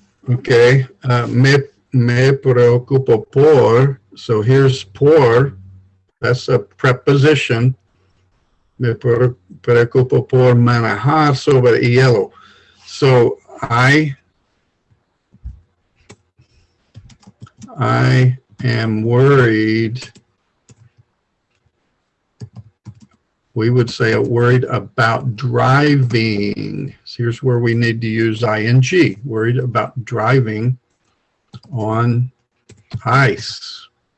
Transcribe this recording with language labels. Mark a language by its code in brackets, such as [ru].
[en] Okay, [es] me preocupo por, [en] so here's por, that's a preposition. [es] Me preocupo por manejar sobre hielo. [en] So I am worried, we would say worried about driving. So here's where we need to use ing, worried about driving on ice.